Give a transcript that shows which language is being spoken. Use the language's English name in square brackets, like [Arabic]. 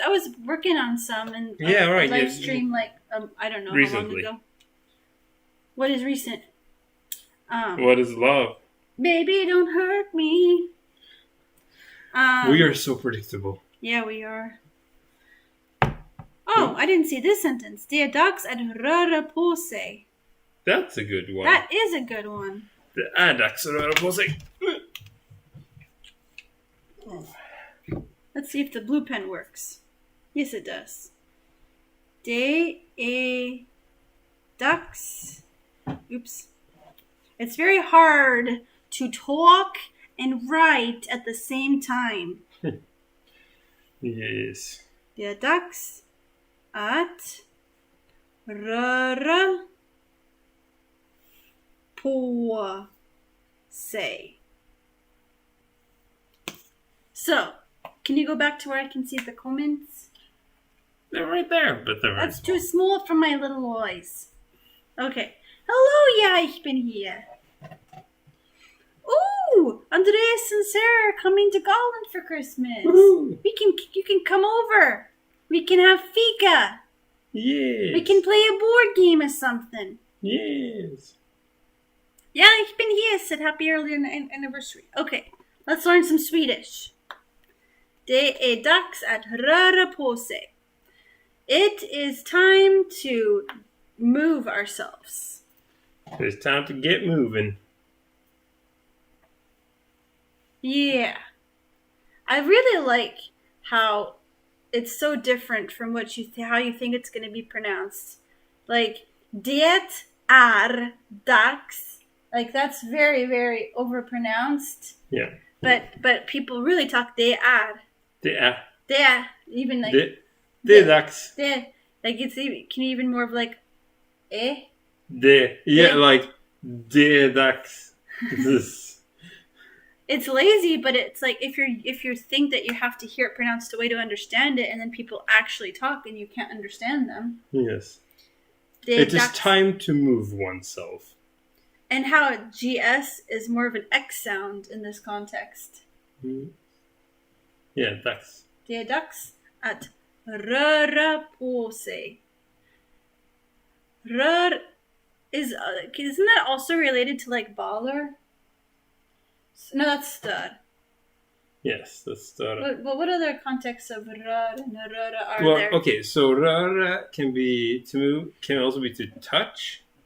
[English] I was working on some and live stream I don't know recently. How long ago. What is recent? What is love? Baby, don't hurt me. We are so predictable. Yeah, we are. Oh, I didn't see this sentence. [Swedish] Det är dags att röra på sig. [English] That's a good one. That is a good one. [Swedish] Det är dags att röra på sig. [English] Let's see if the blue pen works. Yes, it does. [Swedish] Det är dags. [English] Oops. It's very hard to talk and write at the same time. Yes. [Swedish] Det är dags att röra på sig. [English] So, can you go back to where I can see the comments? They're right there, but they're That's too small for my little eyes. Okay. Hello, [German] ja, ich bin hier. [English] Ooh, Andreas and Sarah are coming to Gotland for Christmas. Woo-hoo. You can come over. We can have fika. Yes. We can play a board game or something. Yes. [German] Ja, ich bin hier, [English] said happy early anniversary. Okay, let's learn some Swedish. [Swedish] Det är dags att röra på sig. [English] It is time to move ourselves. It's time to get moving. Yeah. I really like how it's so different from how you think it's going to be pronounced. [Swedish] Like, det är dags. [English] Like, that's very, very overpronounced. Yeah. But people really talk [Swedish] det är. Det är. Det är. [English] Even like... [Swedish] Det är dags. Det. [English] Like, it's even more of like, eh? [Swedish] Det. [English] Yeah, like, [Swedish] det är dags. [English] It's lazy, but it's like if you think that you have to hear it pronounced a way to understand it, and then people actually talk and you can't understand them. Yes. It is time to move oneself. And how GS is more of an X sound in this context. Mm. Yeah, dags. [Swedish] Det är dags att röra på sig. [English] Rör isn't that also related to like baller? No, that's stöd. Yes, that's stöd. What other contexts of rör and röra are there? Okay, so röra can be to move, can also be to touch.